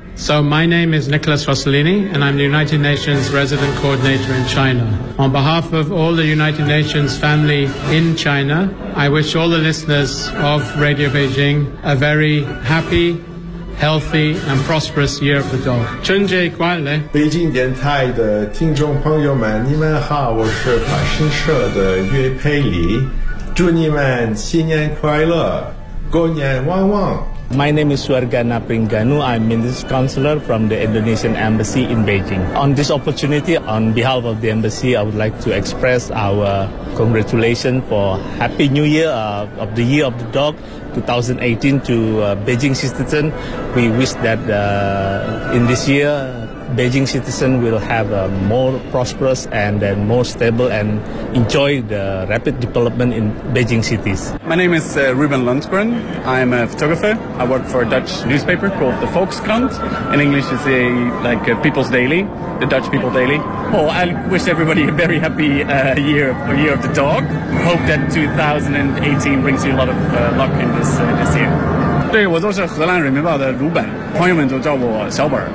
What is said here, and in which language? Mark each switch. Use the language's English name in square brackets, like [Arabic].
[English] So my name is Nicholas Rossellini, and I'm the United Nations Resident Coordinator in China. On behalf of all the United Nations family in China, I wish all the listeners of Radio Beijing a very happy, healthy, and prosperous year of the dog. [Chinese] 春节快乐！北京电台的听众朋友们，你们好，我是法新社的岳佩里，祝你们新年快乐，狗年旺旺。 [English] My name is Suargana Pringanu. I'm Minister Counselor from the Indonesian Embassy in Beijing. On this opportunity, on behalf of the Embassy, I would like to express our congratulations for Happy New Year of the Year of the Dog 2018 to Beijing citizen. We wish that in this year, Beijing citizen will have a more prosperous and more stable and enjoy the rapid development in Beijing cities. My name is Ruben Lundgren. I'm a photographer. I work for a Dutch newspaper called the Volkskrant. In English, it's a, like a People's Daily, the Dutch People Daily. Oh, I wish everybody a very happy year of the dog. Hope that 2018 brings you a lot of luck in this year. [Chinese] 对，我就是荷兰人民报的鲁本，朋友们都叫我小本。